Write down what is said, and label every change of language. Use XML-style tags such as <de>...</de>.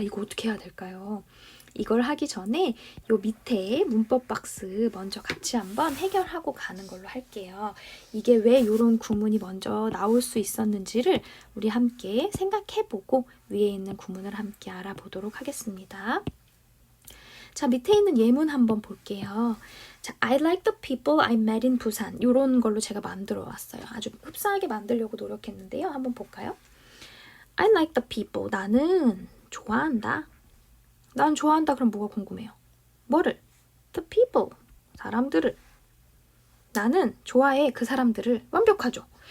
<ko>이거 어떻게 해야 될까요? 이걸 하기 전에 요 밑에 문법 박스 먼저 같이 한번 해결하고 가는 걸로 할게요. 이게 왜 이런 구문이 먼저 나올 수 있었는지를 우리 함께 생각해보고 위에 있는 구문을 함께 알아보도록 하겠습니다. 자, 밑에 있는 예문 한번 볼게요.</ko> <en>자, I like the people I met in 부산.</en> <ko>이런 걸로 제가 만들어 왔어요. 아주 흡사하게 만들려고 노력했는데요. 한번 볼까요?</ko> <en>I like the people.</en> <ko>나는 좋아한다. 난 좋아한다. 그럼 뭐가 궁금해요? 뭐를?</ko> <en>The people.</en> <ko>사람들을. 나는 좋아해. 그 사람들을. 완벽하죠?</ko>